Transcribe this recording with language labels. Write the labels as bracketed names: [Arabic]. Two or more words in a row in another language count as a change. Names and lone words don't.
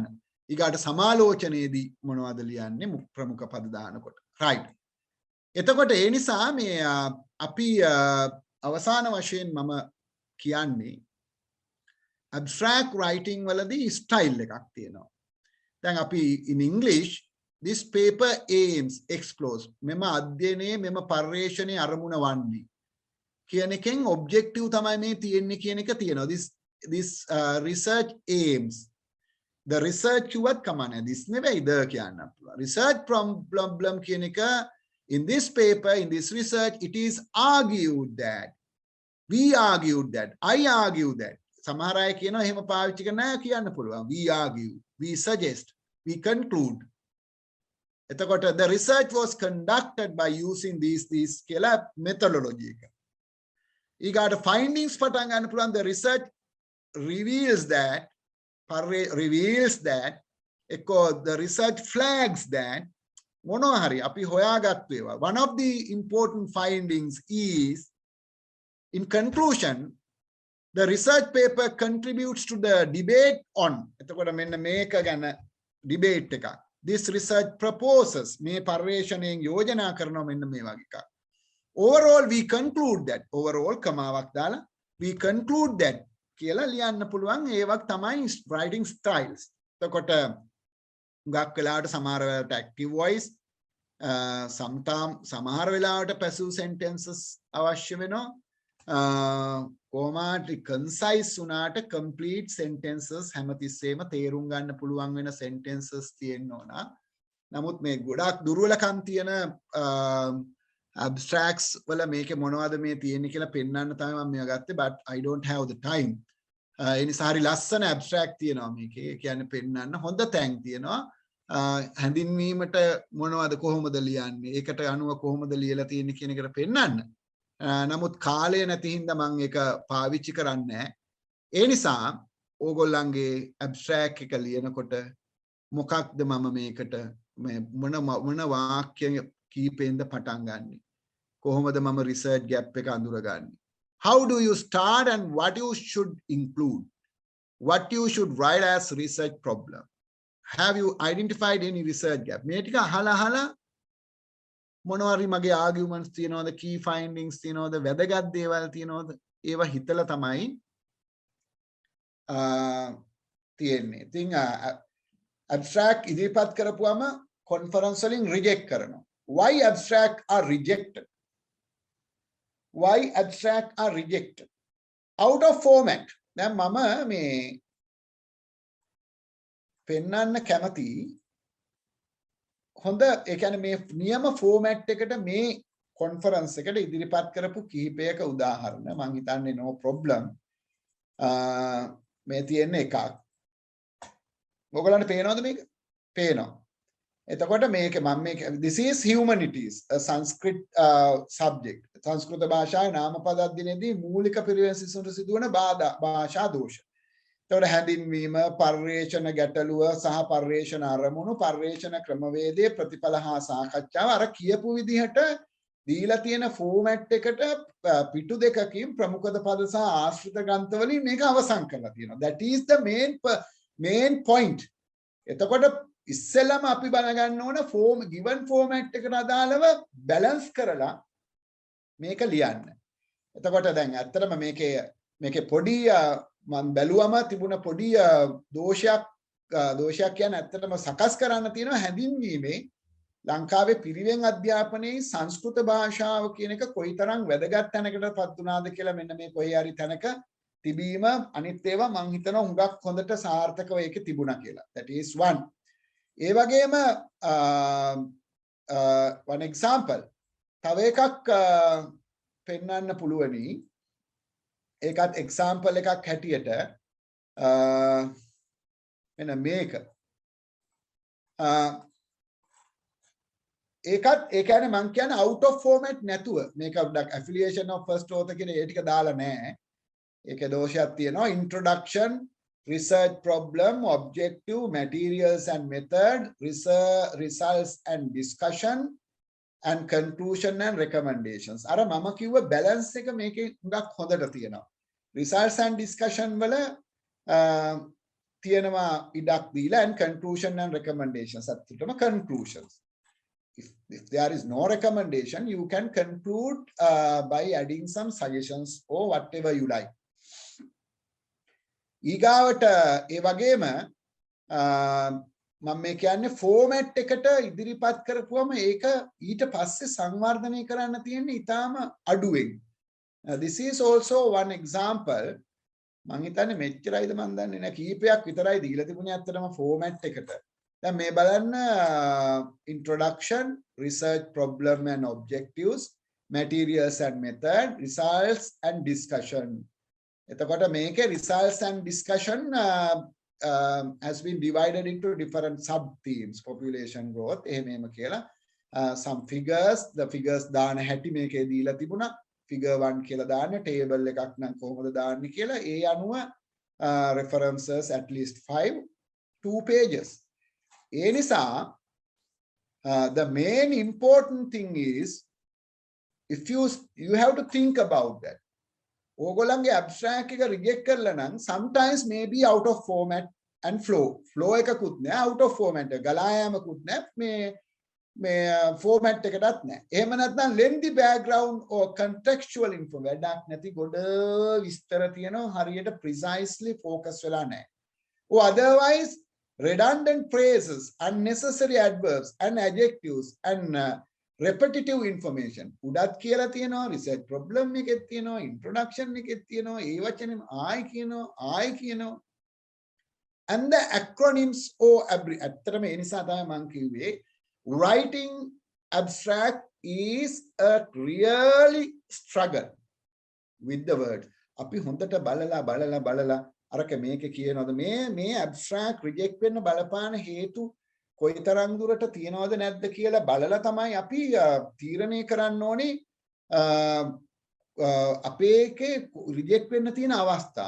[Sinhala] ඊගාට සමාලෝචනයේදී මොනවද ලියන්නේ ප්‍රමුඛ පද දානකොට. right. එතකොට ඒ නිසා මේ අපි අවසාන වශයෙන් මම කියන්නේ [English] abstract writing [Sinhala] වලදී style එකක් තියෙනවා. දැන් අපි [English] in English this paper aims explores [Sinhala] මෙම අධ්‍යයනයේ මෙම පර්යේෂණයේ අරමුණ වන්නේ කියන එකෙන් objective තමයි මේ තියෙන්නේ කියන එක තියෙනවා. [English] this research aims. The research [Sinhala] කිව්වත් කමන්නේ. this නෙවෙයි the කියන්න පුළුවන්. [English] research problem [Sinhala] කියන එක [English] in this paper, in this research, it is argued that, we argued that, I argue that. [Sinhala] සමහර අය කියනවා එහෙම පාවිච්චි කරන්න නෑ කියන්න පුළුවන්. [English] we argue, we suggest, we conclude. [Sinhala] එතකොට [English] the research was conducted by using these [Sinhala] කියලා methodology එක. ඊගාට findings පටන් ගන්න පුළුවන්. [English] the research reveals that the research flags that [Sinhala] මොනවා හරි අපි හොයාගත්තු ඒවා. [English] One of the important findings is, in conclusion, the research paper contributes to the debate on. [Sinhala] එතකොට මෙන්න මේක ගැන debate එකක්. [English] This research proposes [Sinhala] මේ පර්යේෂණයෙන් යෝජනා කරනවා මෙන්න මේ වගේ එකක්. [English] overall we conclude that overall [Sinhala] කමාවක් දාලා [English] we conclude that [Sinhala] කියලා ලියන්න පුළුවන් ඒවක් තමයි [English] writing styles. [Sinhala] එතකොට ගොඩක් වෙලාවට සමහර වෙලාවට [English] active voice sometimes [Sinhala] සමහර වෙලාවට [English] passive sentences [Sinhala] අවශ්‍ය වෙනවා. කොහොමද concise වුණාට [English] complete sentences [Sinhala] හැමතිස්සෙම තේරුම් ගන්න පුළුවන් වෙන sentences තියෙන්න ඕන. නමුත් මේ ගොඩක් දුර්වලකම් තියෙන abstracts වල මේකේ මොනවද මේ තියෙන්නේ කියලා පෙන්වන්න තමයි මම මේවා ගත්තේ, [English] but I don't have the time. [Sinhala] ඒ නිසා හරි ලස්සන abstract තියෙනවා මේකේ. ඒ කියන්නේ පෙන්වන්න හොඳ තැන් තියෙනවා. හැඳින්වීමට මොනවද කොහොමද ලියන්නේ, ඒකට අනුව කොහොමද ලියලා තියෙන්නේ කියන එකට පෙන්වන්න. නමුත් කාලය නැති හින්දා මම ඒක පාවිච්චි කරන්නේ නැහැ. ඒ නිසා ඕගොල්ලන්ගේ abstract එක ලියනකොට මොකක්ද මම මේකට මොන වාක්‍ය කීපෙන්ද පටන් ගන්නෙ, කොහොමද මම [English] research gap [Sinhala] එක අඳුරගන්නේ, [English] how do you start and what you should include, what you should write as research problem, have you identified any research gap, [Sinhala] මේ ටික අහලා මොනවාරි මගේ arguments තියනවද, [English] key findings [Sinhala] තියනවද, වැදගත් දේවල් තියනවද, ඒවා හිතලා තමයි තියෙන්නේ. ඉතින් abstract ඉදිරිපත් කරපුවම conference වලින් reject කරනවා. [English] Why abstract are rejected? Why abstract are rejected? Out of format. [Sinhala] දැන් මම මේ පෙන්වන්න කැමති හොඳ ඒ කියන්නේ මේ නියම ෆෝමැට් එකට මේ කොන්ෆරන්ස් එකට ඉදිරිපත් කරපු කිහිපයක උදාහරණ මම හිතන්නේ [English] no problem. [Sinhala] මේ තියෙන එකක්. ඔයගලන්ට පේනවද මේක? පේනවා. එතකොට මේක මම මේක [English] this is humanities a Sanskrit subject. [Sinhala] සංස්කෘත භාෂාවේ නාමපද අධ්‍යයනයේදී මූලික පිරිවෙන් සිසුන්ට සිදුවන භාෂා දෝෂ. එතකොට හැඳින්වීම, පර්යේෂණ ගැටලුව සහ පර්යේෂණ අරමුණු, පර්යේෂණ ක්‍රමවේදයේ ප්‍රතිඵල හා සාකච්ඡාව අර කියපු විදිහට දීලා තියෙන ෆෝමැට් එකට පිටු දෙකකින් ප්‍රමුඛද පද සහ ආශ්‍රිත ග්‍රන්ථ වලින් මේක අවසන් කරලා තියෙනවා. [English] That is the main point. [Sinhala] එතකොට ඉස්සෙල්ලාම අපි බලගන්න ඕන [English] given format [Sinhala] එකට අදාළව balance කරලා මේක ලියන්න. එතකොට දැන් ඇත්තටම මේකේ පොඩි මම බැලුවම තිබුණ පොඩි දෝෂයක් කියන්නේ ඇත්තටම සකස් කරන්න තියෙනවා හැඳින්වීමේ ලංකාවේ පිරිවෙන් අධ්‍යාපනයේ සංස්කෘත භාෂාව කියන එක කොයිතරම් වැදගත් තැනකටපත් වුණාද කියලා මෙන්න මේ කොහේ හරි තැනක තිබීම අනිත් ඒවා මම හිතනවා හුඟක් හොඳට සාර්ථකව ඒකේ තිබුණා කියලා. [English] That is one. [Sinhala] ඒ වගේම [English] one example [Sinhala] තව එකක් පෙන්වන්න පුළුවනි. ඒකත් example එකක් හැටියට මෙන්න මේක. ඒකත් ඒ කියන්නේ මම කියන්නේ [English] out of format [Sinhala] නැතුව මේක [English] affiliation of first author [Sinhala] කියන ඒ ටික දාලා නැහැ. ඒකේ දෝෂයක් තියෙනවා. [English] Introduction, research problem, objective, materials and method, results and discussion, and conclusion and recommendations. [Sinhala] අර මම කිව්ව balance එක මේකේ හුඟක් හොඳට තියෙනවා. [English] Results and discussion [Sinhala] වල තියෙනවා ඉඩක් දීලා [English] and conclusion and recommendations. [Sinhala] අත්‍යවශ්‍යම conclusions. [English] If there is no recommendation, you can conclude by adding some suggestions or whatever you like. [Sinhala] ඊගාවට ඒ වගේම මම මේ කියන්නේ ෆෝමැට් එකට ඉදිරිපත් කරපුවම ඒක ඊට පස්සේ සංවර්ධනය කරන්න තියෙන්නේ ඊටාම අඩුවෙන්. [English] This is also one example. [Sinhala] මම හිතන්නේ මෙච්චරයිද මම දන්නේ නැහැ කීපයක් විතරයි දීලා තිබුණේ අත්තටම ෆෝමැට් එකට. දැන් මේ බලන්න [English] introduction, research problem and objectives, materials and method, results and discussion. [Sinhala] එතකොට මේකේ [English] results and discussion has been divided into different sub themes. Population growth [Sinhala] එහෙම කියලා [English] some figures, the figures [Sinhala] දාන හැටි මේකේ දීලා තිබුණා. figure 1 කියලා දාන්න table එකක් නම් කොහොමද දාන්නේ කියලා ඒ අනුව [English] references at least 2 pages. [Sinhala] ඒ නිසා [English] the main important thing is if you have to think about that. [Sinhala] ඕගොල්ලන්ගේ abstract එක reject කරලා නම් [English] sometimes maybe out of format and flow [Sinhala] එකකුත් නෑ, [English] out of format [Sinhala] ගලා යාමකුත් නෑ, මේ format එකටත් නැහැ. එහෙම නැත්නම් [English] lengthy background or contextual info [Sinhala] වැඩක් නැති ගොඩ විස්තර තියෙනවා හරියට [English] precisely focus [Sinhala] වෙලා නැහැ. [English] Or otherwise redundant phrases, unnecessary adverbs and adjectives and repetitive information. [Sinhala] උඩත් කියලා තියෙනවා research problem එකෙත් තියෙනවා introduction එකෙත් තියෙනවා ඒ වචනේම ආයි කියනවා [English] and the acronyms or [Sinhala] ඇත්තටම ඒ නිසා තමයි මම කිව්වේ [English] writing abstract is a really struggle with the word. [Sinhala] අපි හොඳට බලලා අරක මේක කියනවාද මේ abstract reject වෙන්න බලපාන හේතු කොයිතරම් දුරට තියනවද නැද්ද කියලා බලලා තමයි අපි තීරණය කරන්න ඕනේ අපේ එකේ reject වෙන්න තියෙන අවස්ථා.